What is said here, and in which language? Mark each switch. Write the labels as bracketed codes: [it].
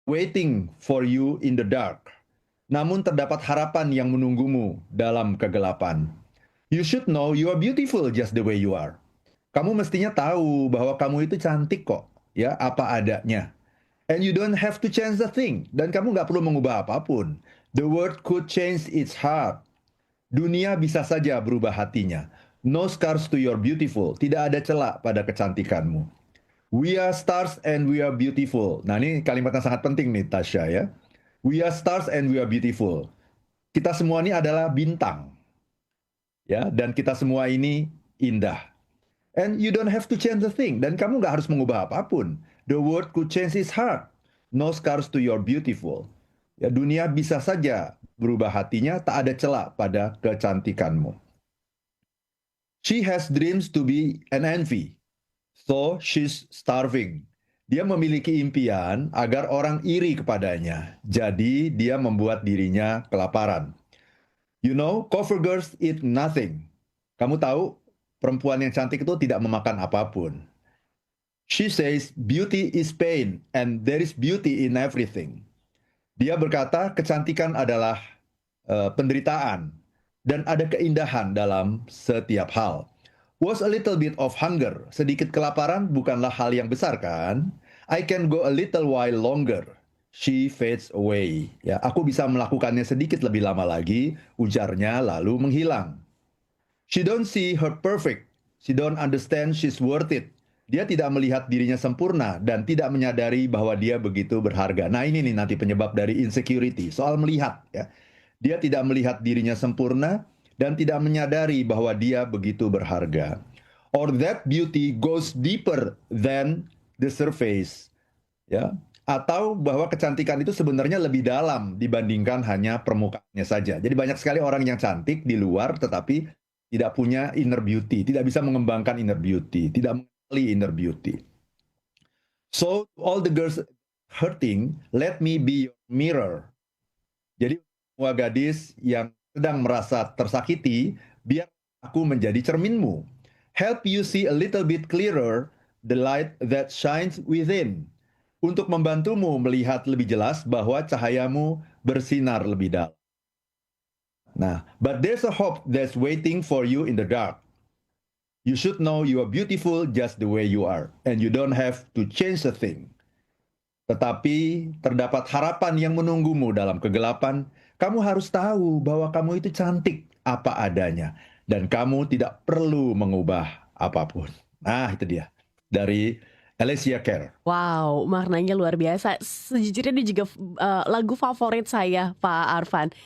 [en] waiting for you in the dark. [id] Namun terdapat harapan yang menunggumu dalam kegelapan. [en] You should know you are beautiful just the way you are. [id] Kamu mestinya tahu bahwa kamu itu cantik kok, ya, apa adanya. [en] And you don't have to change the thing. [id] Dan kamu nggak perlu mengubah apapun. [en] The world could change its heart. [id] Dunia bisa saja berubah hatinya. [en] No scars to your beautiful. [id] Tidak ada celak pada kecantikanmu. [en] We are stars and we are beautiful. [id] Nah, ini kalimat yang sangat penting nih, Tasya, ya. [en] We are stars and we are beautiful. [id] Kita semua ini adalah bintang. Ya, dan kita semua ini indah. [en] And you don't have to change the thing. [id] Dan kamu nggak harus mengubah apapun. [en] The world could change its heart. No scars to your beautiful. [id] Ya, dunia bisa saja berubah hatinya, tak ada celah pada kecantikanmu. [en] She has dreams to be an envy. So she's starving. [id] Dia memiliki impian agar orang iri kepadanya. Jadi dia membuat dirinya kelaparan. [en] You know, cover girls eat nothing. [id] Kamu tahu, perempuan yang cantik itu tidak memakan apapun. [en] She says, beauty is pain and there is beauty in everything. [id] Dia berkata, kecantikan adalah penderitaan dan ada keindahan dalam setiap hal. [en] Was a little bit of hunger. [id] Sedikit kelaparan bukanlah hal yang besar, kan? [en] I can go a little while longer. She fades away. [id] Ya, aku bisa melakukannya sedikit lebih lama lagi, ujarnya lalu menghilang. [en] She don't see her perfect. She don't understand she's worth it. [id] Dia tidak melihat dirinya sempurna dan tidak menyadari bahwa dia begitu berharga. Nah, ini nih nanti penyebab dari insecurity, soal melihat, ya. Dia tidak melihat dirinya sempurna dan tidak menyadari bahwa dia begitu berharga. [en] Or that beauty goes deeper than the surface. [id] Ya, atau bahwa kecantikan itu sebenarnya lebih dalam dibandingkan hanya permukaannya saja. Jadi banyak sekali orang yang cantik di luar tetapi tidak punya inner beauty, tidak bisa mengembangkan inner beauty, tidak mengenali inner beauty. [en] So all the girls hurting, let me be your mirror. [id] Jadi semua gadis yang sedang merasa tersakiti, biar aku menjadi cerminmu. [en] Help you see a little bit clearer the light that shines within. [id] Untuk membantumu melihat lebih jelas bahwa cahayamu bersinar lebih dalam. [en] Nah, but there's a hope that's waiting for you in the dark. You should know you are beautiful just the way you are, and you don't have to change a thing. [id] Tetapi terdapat harapan yang menunggumu dalam kegelapan. Kamu harus tahu bahwa kamu itu cantik apa adanya. Dan kamu tidak perlu mengubah apapun. Nah, itu dia. Dari Alicia Keys. Wow, maknanya luar biasa. Sejujurnya ini juga lagu favorit saya, Pak Arfan.